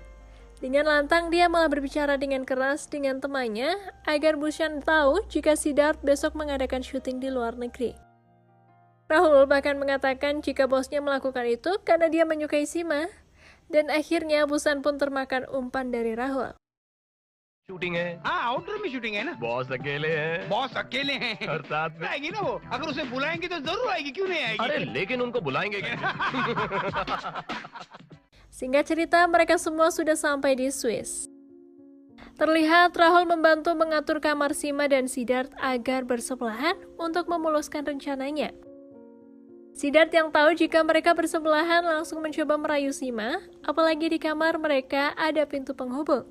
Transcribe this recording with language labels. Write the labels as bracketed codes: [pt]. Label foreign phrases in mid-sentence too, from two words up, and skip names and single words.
[id] Dengan lantang dia malah berbicara dengan keras dengan temannya agar Bhushan tahu jika Siddharth besok mengadakan syuting di luar negeri. Rahul bahkan mengatakan jika bosnya melakukan itu karena dia menyukai Seema, dan akhirnya Bhushan pun termakan umpan dari Rahul. [hi] शूटिंग है हाँ आउटडोर में शूटिंग है ना। बॉस अकेले हैं बॉस अकेले हैं और साथ में आएगी ना वो, अगर उसे बुलाएंगे तो जरूर आएगी, क्यों नहीं आएगी। अरे लेकिन उनको बुलाएंगे कैसे? [id] Singkat cerita, mereka semua sudah sampai di Swiss. Terlihat Rahul membantu mengatur kamar Sima dan Siddharth agar bersebelahan untuk memuluskan rencananya. Siddharth yang tahu jika mereka bersebelahan langsung mencoba merayu Sima, apalagi di kamar mereka ada pintu penghubung.